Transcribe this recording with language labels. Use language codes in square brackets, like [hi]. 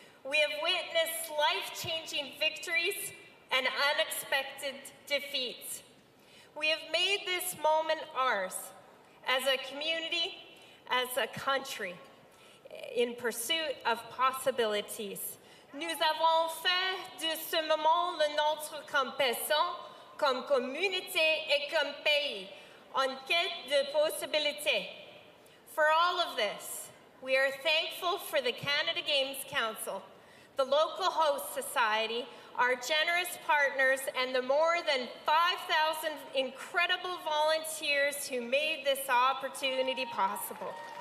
[en] We have witnessed life-changing victories and unexpected defeats. We have made this moment ours as a community, as a country, in pursuit of possibilities. [fr] Nous avons fait de ce moment le nôtre comme personne, comme communauté et comme pays, en quête de possibilités. [en] For all of this, we are thankful for the Canada Games Council, the local host society, our generous partners, and the more than 5,000 incredible volunteers who made this opportunity possible.